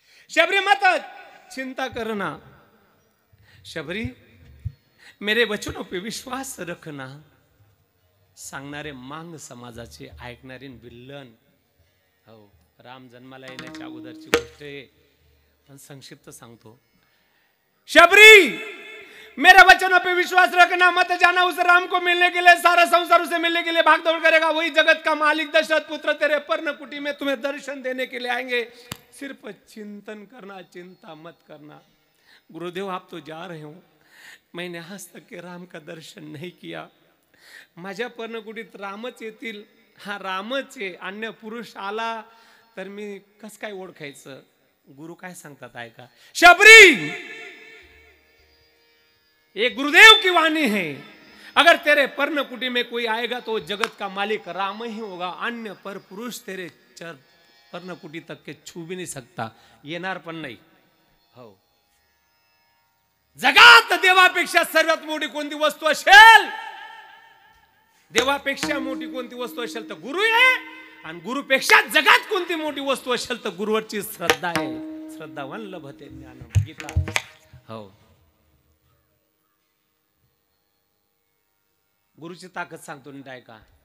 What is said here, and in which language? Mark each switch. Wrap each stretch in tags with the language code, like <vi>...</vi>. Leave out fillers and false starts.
<hi>शबरी मत चिंता करना, शबरी मेरे वचनों पे विश्वास रखना.</hi> <mr>सांगणारे मांग समाजाचे, ऐकणारे विल्लन. हो, राम जन्माला येण्याच्या अगोदरची गोष्ट आहे, पण संक्षिप्त सांगतो.</mr> <hi>शबरी, मेरे वचनों पे विश्वास रखना, मत जाना उस राम को मिलने के लिए, सारा संसार उसे मिलने के लिए भाग दौड़ करेगा. वही जगत का मालिक दशरथ पुत्र तेरे पर्णकुटी में तुम्हें दर्शन देने के लिए आएंगे. सिर्फ चिंतन करना, चिंता मत करना. गुरुदेव आप तो जा रहे हो, मैंने आज तक के राम का दर्शन नहीं किया.</hi> <mr>माझ्या पर्णकुटीत रामच येतील, हा रामच आहे, अन्य पुरुष आला तर मी कस काय ओळखायचं. गुरु काय सांगतात ऐका.</mr> <hi>शबरी, ये गुरुदेव की वाणी है, अगर तेरे पर्णकुटी में कोई आएगा तो जगत का मालिक राम ही होगा, अन्य पर पुरुष तेरे पर्णकुटी तक के छू भी नहीं सकता,</hi> <mr>येणार पण नाही. हो, जगात देवापेक्षा सर्वात मोठी कोणती वस्तू असेल, देवापेक्षा मोठी कोणती वस्तू असेल तर गुरु आहे, आणि गुरुपेक्षा जगात कोणती मोठी वस्तू असेल तर गुरुवरची श्रद्धा आहे.</mr> <sa>श्रद्धावान लभते ज्ञानम,</sa> <mr>गीता. हो, गुरुची ताकद सांगतो नीट ऐका.</mr>